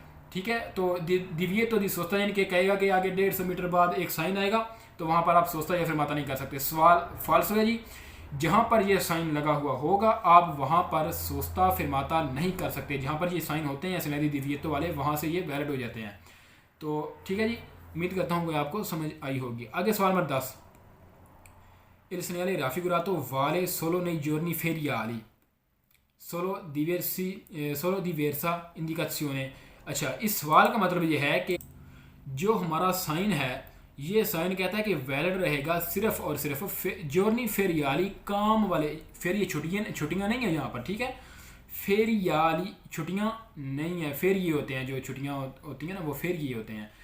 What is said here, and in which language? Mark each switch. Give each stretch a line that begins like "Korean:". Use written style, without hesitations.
Urdu: ٹھیک ہے، تو دیویٹو دی سوستا یعنی کہ کہے گا کہ آگے 150 میٹر بعد ایک سائن آئے گا تو وہاں پر آپ سوستا یا فرماتا نہیں کر سکتے. سوال فالسو ہے جی، جہاں پر یہ سائن لگا ہوا ہوگا آپ وہاں پر سوستا فرماتا نہیں کر سکتے. جہاں پر یہ سائن ہوتے ہیں سینیلی دی دیویٹو والے وہاں سے یہ ویلڈ ہو جاتے ہیں. تو ٹھیک ہے جی، امید کرتا ہوں کہ آپ کو سمجھ آئی ہوگی. آگے سوال number 10،
Italian: il segnale raffigurato vale solo nei giorni feriali, solo diversa indicazione.
Urdu: اچھا، اس سوال کا مطلب یہ ہے کہ جو ہمارا سائن ہے یہ سائن کہتا ہے کہ ویلڈ رہے گا صرف اور صرف جورنی فیریالی کام والے، پھر یہ چھٹیاں نہیں ہیں یہاں پر. ٹھیک ہے، فیریالی چھٹیاں نہیں ہیں، پھر یہ ہوتے ہیں جو چھٹیاں ہوتی ہیں نا وہ پھر یہ ہوتے ہیں.